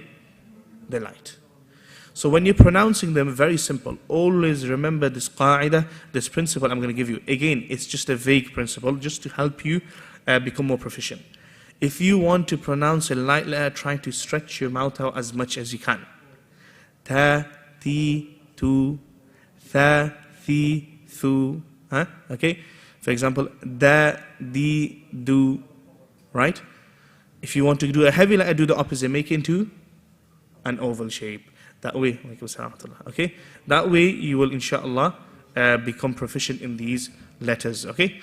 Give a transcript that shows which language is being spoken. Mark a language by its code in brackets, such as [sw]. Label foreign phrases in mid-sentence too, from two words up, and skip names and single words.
[en] They're light. So when you're pronouncing them, very simple. Always remember this qa'idah, this principle I'm going to give you. Again, it's just a vague principle, just to help you become more proficient. If you want to pronounce a light letter, try to stretch your mouth out as much as you can. [ar] Ta, ti, tu, tha, thi, thu. [en] Okay? For example, da, di, do, right? If you want to do a heavy letter, do the opposite. Make it into an oval shape. That way, okay? That way, you will, inshallah, become proficient in these letters, okay?